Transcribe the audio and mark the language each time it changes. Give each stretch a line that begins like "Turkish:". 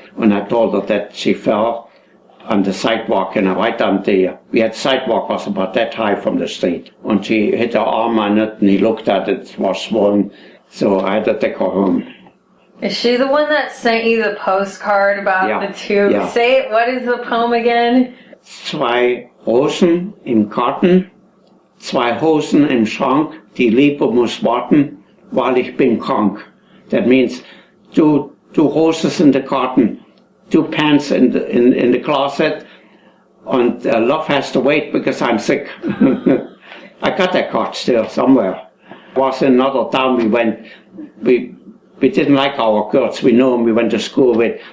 English: And I told her that she fell on the sidewalk, right on we had sidewalk was about that high from the street. And she hit her arm on it, and he looked at it, it was swollen. So I had to take her home. Is she the one that sent you the postcard about the two? Yeah. Say it, what is the poem again?
German: 2 Rosen im Garten, 2 Hosen im Schrank, die Liebe muss warten, weil ich bin krank.
English: That means two roses in the garden, 2 pants in the closet, and love has to wait because I'm sick. I got that card still somewhere. Was in another town we didn't like our girls, we knew them, we went to school with.